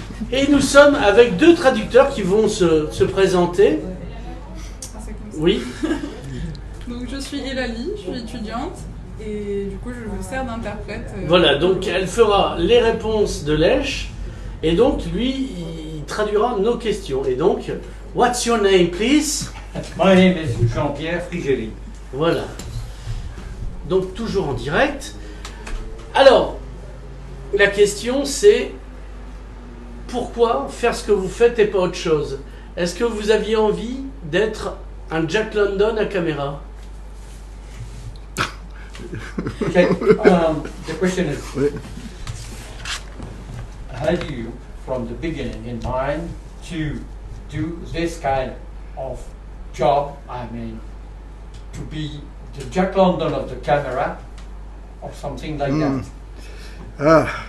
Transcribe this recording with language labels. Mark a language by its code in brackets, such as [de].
[fr] Et nous sommes avec 2 traducteurs qui vont se présenter. Oui. Donc je suis Elali, je suis étudiante et du coup je me sers d'interprète. Voilà, donc elle fera les réponses de Lech et donc lui il traduira nos questions. Et donc, [en] what's your name please? My name is Jean-Pierre Frigeri. [fr] Voilà. Donc toujours en direct. Alors, la question c'est pourquoi faire ce que vous faites et pas autre chose? Est-ce que vous aviez envie d'être un Jack London à caméra? [en] Okay, the question is, had you, from the beginning in mind, to do this kind of job, I mean, to be the Jack London of the camera, or something like that?